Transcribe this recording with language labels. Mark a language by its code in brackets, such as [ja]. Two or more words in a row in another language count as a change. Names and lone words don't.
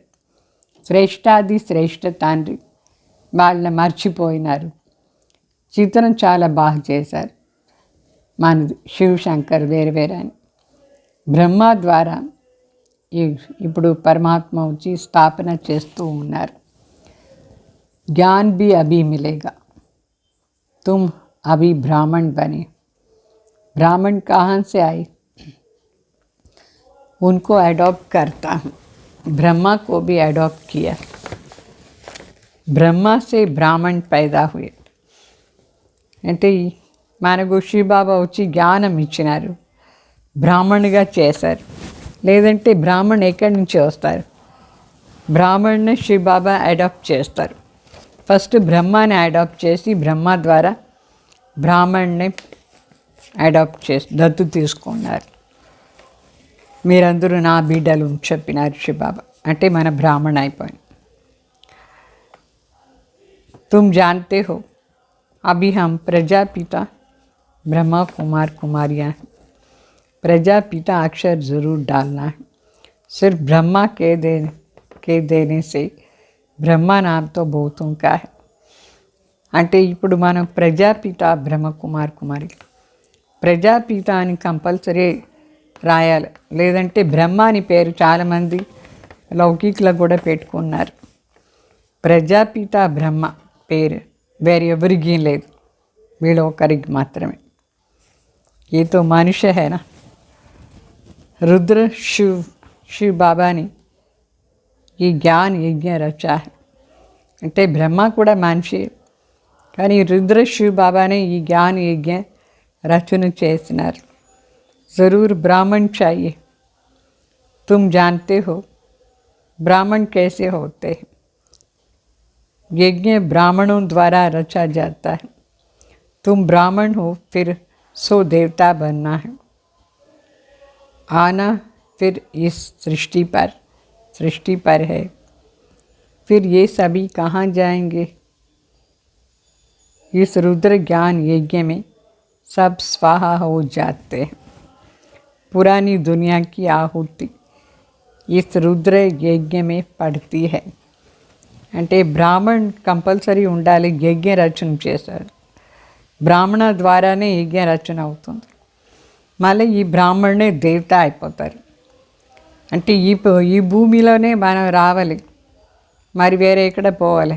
[te] శ్రేష్టాది శ్రేష్ఠ తండ్రి వాళ్ళని మర్చిపోయినారు. చిత్రం చాలా బాగా చేశారు మనది. శివ్ శంకర్ వేరే వేరే అని. బ్రహ్మ ద్వారా ఇప్పుడు పరమాత్మ వచ్చి స్థాపన చేస్తూ ఉన్నారు. [hi] జ్ఞాన్ भी अभी मिलेगा, तुम अभी ब्राह्मण बने. ब्राह्मण कहाँ से आए? उनको अडॉप्ट करता हूँ. ब्रह्मा को भी अडॉप्ट किया. ब्रह्मा से ब्राह्मण पैदा हुए. [te] అంటే మనకు శివబాబా వచ్చి జ్ఞానం ఇచ్చినారు, బ్రాహ్మణుగా చేశారు. లేదంటే బ్రాహ్మణ్ ఎక్కడి నుంచి వస్తారు? బ్రాహ్మణ్ని శివబాబా అడాప్ట్ చేస్తారు. ఫస్ట్ బ్రహ్మాని అడాప్ట్ చేసి బ్రహ్మ ద్వారా బ్రాహ్మణ్ని అడాప్ట్ చేసి దత్తు తీసుకున్నారు. మీరందరూ నా బిడ్డలు చెప్పినారు శివబాబా. అంటే మన బ్రాహ్మణ అయిపోయింది. [hi] तुम जानते हो अभी हम प्रजापिता ब्रह्मा कुमार कुमारियाँ हैं. प्रजापिता अक्षर ज़रूर डालना है. सिर्फ ब्रह्मा के देने से ब्रह्मा नाम तो बहुतों का है. [te] అంటే ఇప్పుడు మనం ప్రజాపిత బ్రహ్మ కుమార్ కుమారి. ప్రజాపిత అని కంపల్సరీ రాయాలి, లేదంటే బ్రహ్మ అని పేరు చాలామంది లౌకికలో కూడా పెట్టుకున్నారు. ప్రజాపిత బ్రహ్మ పేరు వేరే ఎవరికి లేదు, వీళ్ళు ఒకరికి మాత్రమే. [hi] ये तो मनुष्य है ना. रुद्र शिव बाबा ने ये ज्ञान यज्ञ रचा है. [te] అంటే బ్రహ్మ కూడా మనిషి, కానీ రుద్ర శివ బాబానే ఈ జ్ఞాన యజ్ఞ రచన చేసినారు. [hi] ज़रूर ब्राह्मण चाहिए. तुम जानते हो ब्राह्मण कैसे होते हैं? यज्ञ ब्राह्मणों द्वारा रचा जाता है. तुम ब्राह्मण हो, फिर सो देवता बनना है. आना फिर इस सृष्टि पर है. फिर ये सभी कहाँ जाएंगे? इस रुद्र ज्ञान यज्ञ में सब स्वाहा हो जाते हैं. पुरानी दुनिया की आहुति इस रुद्र यज्ञ में पड़ती है. [te] అంటే బ్రాహ్మణ్ కంపల్సరీ ఉండాలి. యజ్ఞ రచన చేశారు, బ్రాహ్మణ ద్వారానే యజ్ఞ రచన అవుతుంది. మళ్ళీ ఈ బ్రాహ్మణే దేవత అయిపోతారు. అంటే ఈ భూమిలోనే మనం రావాలి, మరి వేరే ఎక్కడ పోవాలి.